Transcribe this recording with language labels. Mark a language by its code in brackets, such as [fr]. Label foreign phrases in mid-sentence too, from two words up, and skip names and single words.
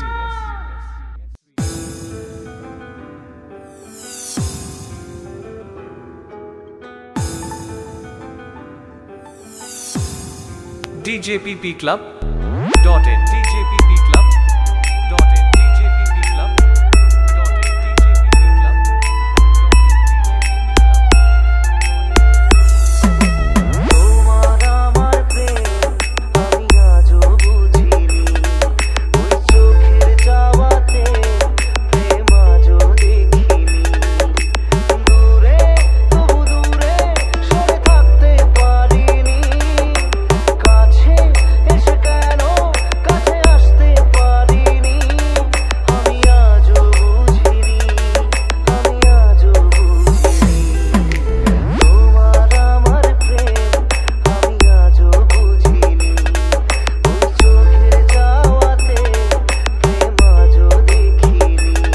[en] DJPP Club dot in DJPP Club dot in DJPP Club dot in DJPP Club [bn] তোমার আমার প্রেম আমি আজও বুঝিনি ওই চোখের চাওয়াতে প্রেম আজও দেখিনি দূরে তবু দূরে সরে থাকতে পারিনি কাছে এসে কেন কাছে আসতে পারিনি আমি আজও বুঝিনি আমি আজও বুঝিনি তোমার আমার প্রেম আমি আজও বুঝিনি ওই চোখের চাওয়াতে প্রেম আজও দেখিনি